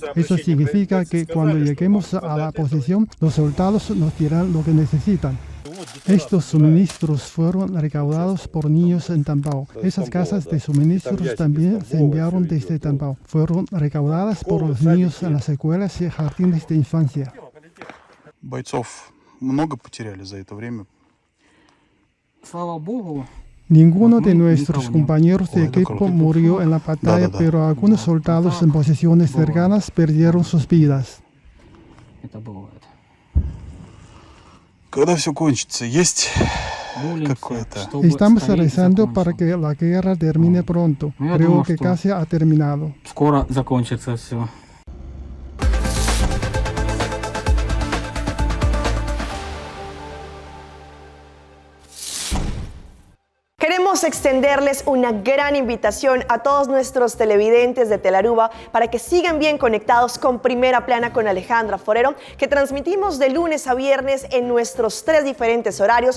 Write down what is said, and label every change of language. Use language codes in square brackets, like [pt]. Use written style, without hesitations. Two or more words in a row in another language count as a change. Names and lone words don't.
[es] Eso significa que cuando lleguemos a la posición, los soldados nos dirán lo que necesitan. Estos suministros fueron recaudados por niños en Tambao. Esas casas de suministros también se enviaron desde Tambao. Fueron recaudadas por los niños en las escuelas y jardines de infancia. [ru] Бойцов много потеряли за это время. [es] Ninguno de nuestros compañeros de equipo murió en la batalla, pero algunos soldados en posiciones cercanas perdieron sus vidas. [ru] Когда все кончится, есть какое-то... [es] Estamos rezando para que la guerra termine pronto. Creo que casi ha terminado. [ru] Скоро закончится все. [es] Queremos extenderles una gran invitación a todos nuestros televidentes de Telaruba para que sigan bien conectados con Primera Plana con Alejandra Forero, que transmitimos de lunes a viernes en nuestros 3 diferentes horarios.